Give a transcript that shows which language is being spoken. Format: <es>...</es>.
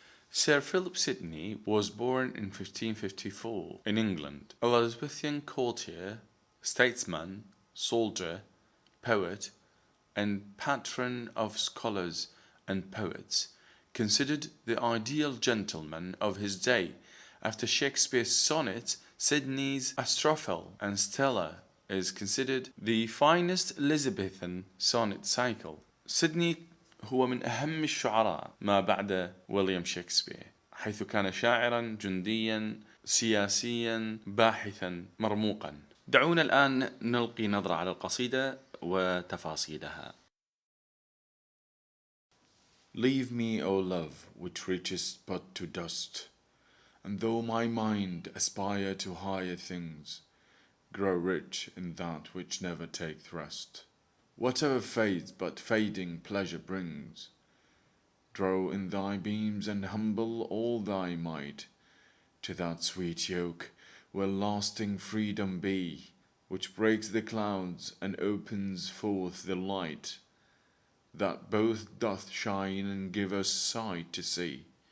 <en>Sir Philip Sidney was born in 1554 in England, a Elizabethan courtier, statesman, soldier, poet, and patron of scholars and poets, considered the ideal gentleman of his day. After Shakespeare's sonnet, Sidney's Astrophel and Stella is considered the finest Elizabethan sonnet cycle.</en> <ar>Sidney هو من أهم الشعراء ما بعد ويليام شكسبير، حيث كان شاعرا جنديا سياسيا باحثا مرموقا. دعونا الآن نلقي نظرة على القصيدة وتفاصيلها.</ar> <en>Leave me, O love, which reaches but to dust, and though my mind aspire to higher things, grow rich in that which never taketh rest. Whatever fades but fading pleasure brings, draw in thy beams and humble all thy might, to that sweet yoke where lasting freedom be, which breaks the clouds and opens forth the light, that both doth shine and give us sight to see.</en>